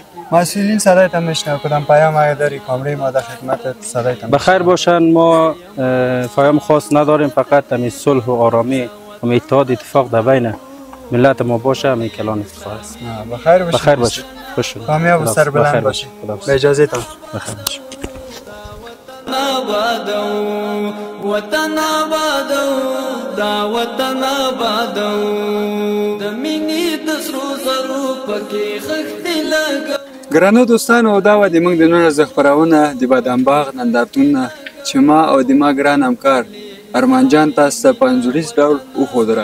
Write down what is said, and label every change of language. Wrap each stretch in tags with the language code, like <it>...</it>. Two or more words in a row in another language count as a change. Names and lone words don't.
<fa>مسئولین صدایت هم میشنوم. کدام پیام اگه داری کامره ما در خدمتت صدایت هم. بخیر باشن. ما پیام خاص نداریم، فقط همین صلح و آرامی و اتحاد اتفاق در بین ملت ما باشه. همین کلان افتخار است. بخیر باش. خوش شد. کامیاب و سربلند باشی. به اجازه تان. بخیر باش.</fa> <ps>وطن آبادو دا وطن آبادو د مینې د سرو زرو پکې خښتې لګو. ګرانو دوستانو دا و د موږ د نن ورځې خپرونه د بادام باغ نندارتونونه چې ما او د ما ګران همکار ارمان جان تاسو ته په انځوریز ډول وښودله.</ps>